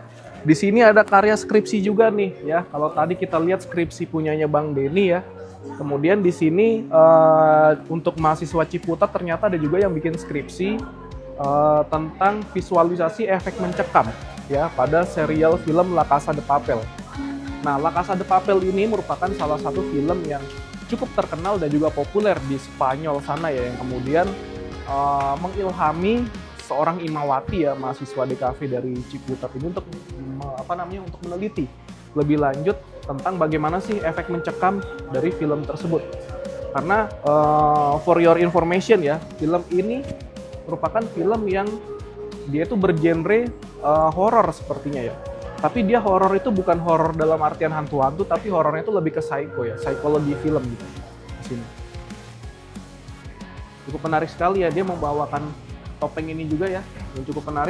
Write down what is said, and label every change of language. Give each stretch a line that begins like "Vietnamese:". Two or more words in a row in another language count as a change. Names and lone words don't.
Indonesian: Di sini ada karya skripsi juga nih, ya. Kalau tadi kita lihat skripsi punyanya Bang Denny ya. Kemudian di sini untuk mahasiswa Ciputat ternyata ada juga yang bikin skripsi tentang visualisasi efek mencekam, ya, pada serial film La Casa de Papel. Nah, La Casa de Papel ini merupakan salah satu film yang cukup terkenal dan juga populer di Spanyol sana ya, yang kemudian mengilhami seorang Imawati ya, mahasiswa DKV dari Ciputat ini untuk untuk meneliti lebih lanjut tentang bagaimana sih efek mencekam dari film tersebut. Karena
English: for your information
Indonesian: ya, film ini merupakan film yang dia itu bergenre horor sepertinya ya. Tapi dia horor itu bukan horor dalam artian hantu-hantu, tapi horornya itu lebih ke psycho ya, psikologi film gitu di sini. Cukup menarik sekali ya, dia membawakan topeng ini juga ya, yang cukup menarik.